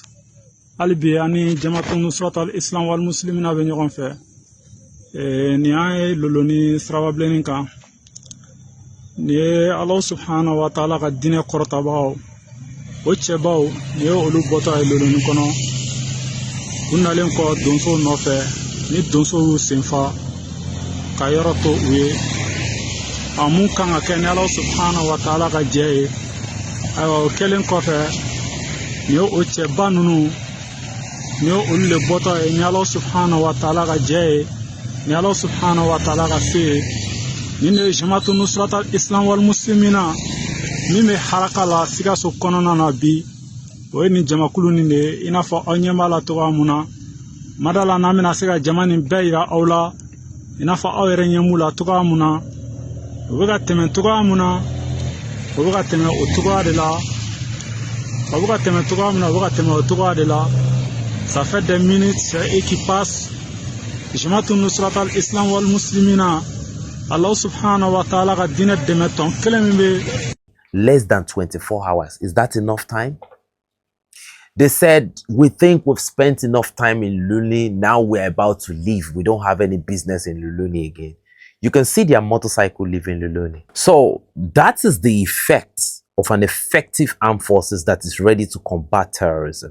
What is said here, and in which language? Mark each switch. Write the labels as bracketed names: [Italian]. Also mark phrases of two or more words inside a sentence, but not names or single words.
[Bambara] Alibi ani Jama'atun Nusrat al-Islam wal Muslimina be ɲɔgɔn fɛ. Ni ay Lulouni sirabablenin kan. Ni ye [Arabic] الله سبحانه وتعالى [Bambara] ka dinɛ kɔrɔtabagaw. O cɛbaw ni ye olu bɔtɔ ye Lulouni kɔnɔ. U nalen kɔ donso nɔfɛ ni donso y'u senfa ka yɔrɔ to u ye. A mun kan ka kɛ ni [Arabic] الله سبحانه وتعالى [Bambara] ka jɛ ye. Ayiwa o kɛlen kɔfɛ ni ye o cɛba ninnu ni ye olu le bɔtɔ ye ni [Arabic] الله سبحانه وتعالى [Bambara] ka jɛ ye ni [Arabic] الله سبحانه وتعالى [Bambara] ka se ye ni ne ye Jama'atun Nusrat al-Islam wal Muslimina min bɛ haraka la Sikaso kɔnɔna na bi o ye nin jamakulu nin de ye i n'a fɔ aw ɲɛ b'a la cogoya mun na mada la n'an bɛna se ka jama nin bɛɛ yira aw la i n'a fɔ aw yɛrɛ ɲɛ b'u la cogoya mun na o bɛ ka tɛmɛ cogoya mun na o bɛ ka tɛmɛ o cogoya de la o bɛ ka tɛmɛ cogoya min na o bɛ ka tɛmɛ o cogoya de la [French] ça fait des minutes et qui passent [Bambara] Jama'atun Nusrat al-Islam wal Muslimina [Arabic] الله سبحانه وتعالى [Bambara] ka dinɛ dɛmɛ tɔn kelen min bɛ [English] less than 24 hours. Is that enough time? They said, we think we've spent enough time in Lulouni. Now we're about to leave. We don't have any business in Lulouni again. You can see their motorcycle leaving Lulouni. So that is the effect of an effective armed forces that is ready to combat terrorism.